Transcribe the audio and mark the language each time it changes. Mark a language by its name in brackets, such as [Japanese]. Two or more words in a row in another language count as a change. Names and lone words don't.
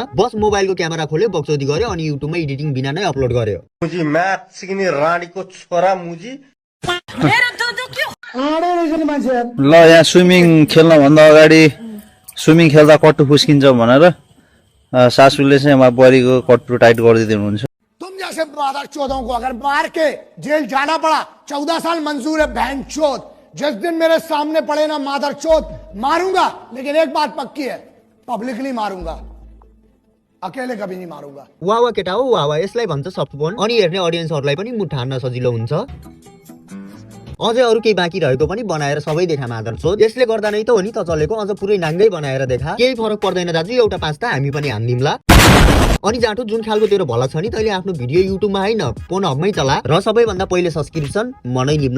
[Nepali] बस मोबाइलको क्यामेरा खोल्यो, बक्चौदी गर्यो अनि युट्युबमा एडिटिङ बिना नै अपलोड गर्यो। मुझी मैथ सिक्ने रानीको छोरा मुजी। ल यहाँ स्विमिङ खेल्न भन्दा अगाडि स्विमिङ खेल्दा कट्टु फुस्किन्छ भनेर सासूले चाहिँ उहाँ बुहारीको कट्टु टाइट गरिदिँदै हुनुहुन्छ। [Hindi] तुम जैसे मादरचोदों को अगर मार के जेल जाना पड़ा 14 साल मंजूर है बहनचोद। जिस दिन मेरे सामने पड़े ना मादरचोद मारूंगा, लेकिन एक बात पक्की है, पब्लिकली मारूंगा, अकेले कभी नहीं मारूंगा। [Nepali] वाह वाह केटा हो, वाह वाह, यसलाई भन्छ [English] soft phone. [Nepali] अनि हेर्ने अडियन्सहरूलाई पनि मुठ हान्न सजिलो हुन्छ। अझै अरू केही बाँकी रहेको पनि बनाएर सबै देखा मादरचोद। यसले गर्दा नै त हो नि त चलेको, अझ पुरै नाङ्गै बनाएर देखा। केही फरक पर्दैन दाजु, एउटा 5 त हामी पनि हान्दिमला। अनि जाँठो, जुन खालको तेरो भलक छ नि, तैँले आफ्नो भिडियो युट्युबमा होइन पोर्नहबमै चला र सबैभन्दा पहिले सब्सक्रिप्सन मनै निम्ला।